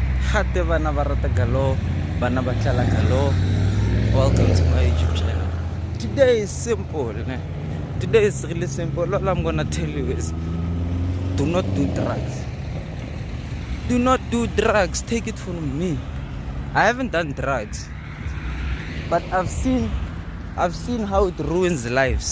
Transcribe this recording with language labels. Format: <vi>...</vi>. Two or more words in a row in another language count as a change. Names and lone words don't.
<tn>Khate bana ba rata galo, bana ba tlala galo.</tn> <en>Welcome to my YouTube channel. Today is simple, ne? Today is really simple. All I'm gonna tell you is do not do drugs. Do not do drugs. Take it from me. I haven't done drugs, but I've seen how it ruins lives.</en>